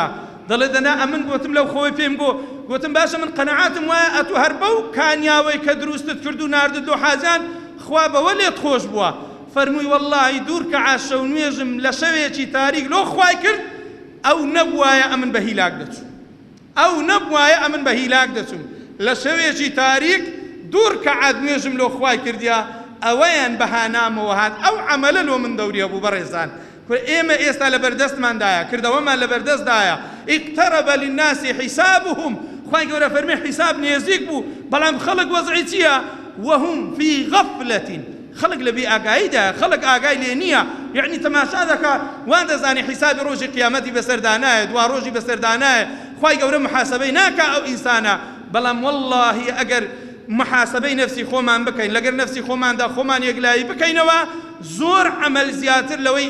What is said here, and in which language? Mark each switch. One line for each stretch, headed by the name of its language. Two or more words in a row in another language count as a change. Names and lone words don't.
Central Kurdish: دەڵێ دەنا ئەمن گوتم لەو خۆی پێم گوتم باشە من قەنەعاتم وایە ئەتوو هەر بەو کانیاوەی کە دروستت کرد و ناردت لۆ حاجان خوا بەوە لێت خۆش بووە فەرمووی وەڵڵاهی دوور کە عاشە و نوێژم لە شەوێکی تاریک لۆ خوای کرد ئەو نەبوایە ئەمن بە هیلاک دەچوو ئەو نەبوایە ئەمن بە هیلاک دەچوم لە شەوێکی تاریک دوور کە عاد نوێژم لۆ خوای کردیا ئەوەیان بەهانامەوە هات ئەو عەمەلە لۆ من دەوریە بوو بەڕێزان ئێمە ئێستا لە بەردەستماندایە کردەوەمان لە بەردەستدایە
Arabic: اقترب للناس حسابهم
Central Kurdish: خوای گەورە فەرمێ حیساب نێزیک بوو بەڵام خەڵک وەزعی چییە
Arabic: وهم في غفلة
Central Kurdish: خەڵک لە بێئاگاییدا خەڵک ئاگای لێ نییە یعنی تەماشا دەکا وان دەزانی حیسابی ڕۆژی قیامەتی بەسەردانایە دوا ڕۆژی بەسەردانایە خوای گەورە محاسبەی ناکا ئەو ئینسانە بەڵام وەڵڵاهی ئەگەر محاسبەی نفسی خۆمان بکەین لەگەر نفسی خۆماندا خۆمان یەکلایی بکەینەوە زۆر عەمەل زیاتر لەوەی